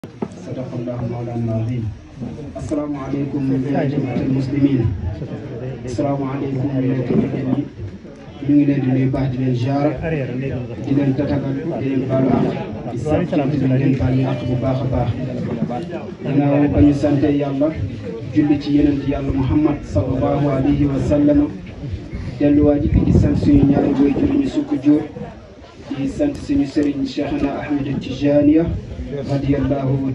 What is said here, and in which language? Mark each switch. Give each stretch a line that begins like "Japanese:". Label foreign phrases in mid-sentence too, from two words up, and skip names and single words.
Arabic: صدق الله مولانا العظيم. السلام عليكم يا جماعة المسلمين. السلام عليكم
Wolof: ñu ngi leen di nuyu baax di leen ziar di leen tatagal di leen baalu àq di sant di leen baalu àq bu baax a baax gannaaw ba ñu sante yàlla julli ci yonent yàlla Muhammad
Arabic: صلى الله عليه وسلم
Wolof: delluwaat di sant suñu ñaari waajur ñu sukk jur di sant suñu sëriñ Cheikhna Ahmed Tijaniya radiyallahu